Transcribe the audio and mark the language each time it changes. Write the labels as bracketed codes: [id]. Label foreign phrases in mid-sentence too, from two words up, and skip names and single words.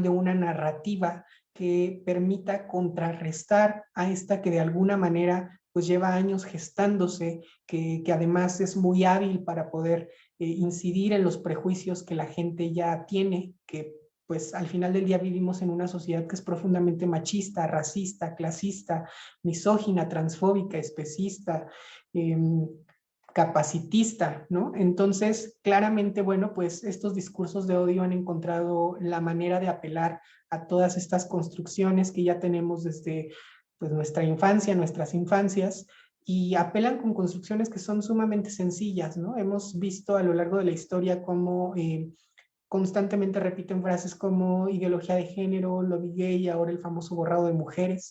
[es] de una narrativa que permita contrarrestar a esta que de alguna manera pues lleva años gestándose, que además es muy hábil para poder incidir en los prejuicios que la gente ya tiene, que pues al final del día vivimos en una sociedad que es profundamente machista, racista, clasista, misógina, transfóbica, especista, capacitista, ¿no? Entonces, claramente, bueno, pues estos discursos de odio han encontrado la manera de apelar a todas estas construcciones que ya tenemos desde pues nuestra infancia, nuestras infancias, y apelan con construcciones que son sumamente sencillas, ¿no? Hemos visto a lo largo de la historia cómo constantemente repiten frases como ideología de género, lobby gay, ahora el famoso borrado de mujeres.